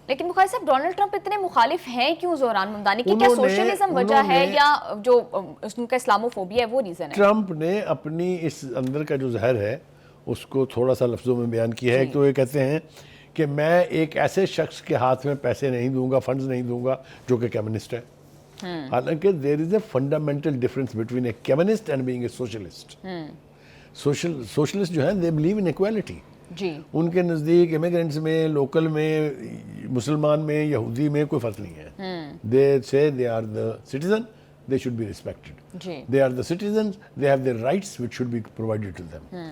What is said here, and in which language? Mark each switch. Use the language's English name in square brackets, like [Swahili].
[Urdu] لیکن بخاری صاحب Donald Trump اتنے مخالف ہیں کیوں زہران ممدانی کی؟ کیا سوشلزم وجہ ہے یا جو ان کا اسلاموفوبیا ہے وہ ریزن ہے؟ ٹرمپ نے اپنی اس اندر کا جو زہر ہے اس کو تھوڑا سا لفظوں میں بیان کیا ہے. تو یہ کہتے ہیں کہ میں ایک ایسے شخص کے ہاتھ میں پیسے نہیں دوں گا، فنڈز نہیں دوں گا جو کہ کمیونسٹ ہے. حالانکہ [English] there is a fundamental difference between a communist and being a socialist. Socialist [Urdu] جو ہیں [English] they believe in equality. جی، [Urdu] ان کے نزدیک امیگرینٹس میں، لوکل میں، مسلمان میں، یہودی میں کوئی فرق نہیں ہے. [English] they say they are the citizen, they should be respected. جی، they are the citizens, they have their rights which should be provided to them.